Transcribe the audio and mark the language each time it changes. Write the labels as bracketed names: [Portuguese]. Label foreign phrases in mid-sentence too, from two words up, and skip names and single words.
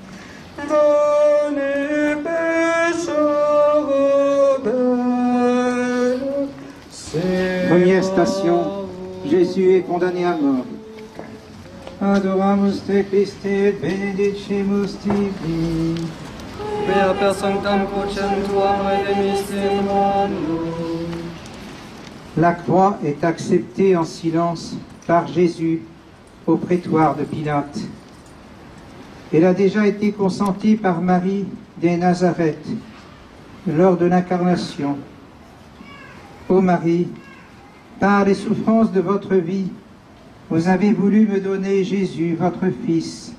[French] Première station, Jésus est condamné à mort. [Latin] Adoramus te Christe et benedicimus tibi. Per sanctam crucem tuam redemisim nos. [French] La croix est acceptée en silence par Jésus au prétoire de Pilate. Elle a déjà été consentie par Marie des Nazareth lors de l'incarnation. Ô Marie, par les souffrances de votre vie, vous avez voulu me donner Jésus, votre Fils.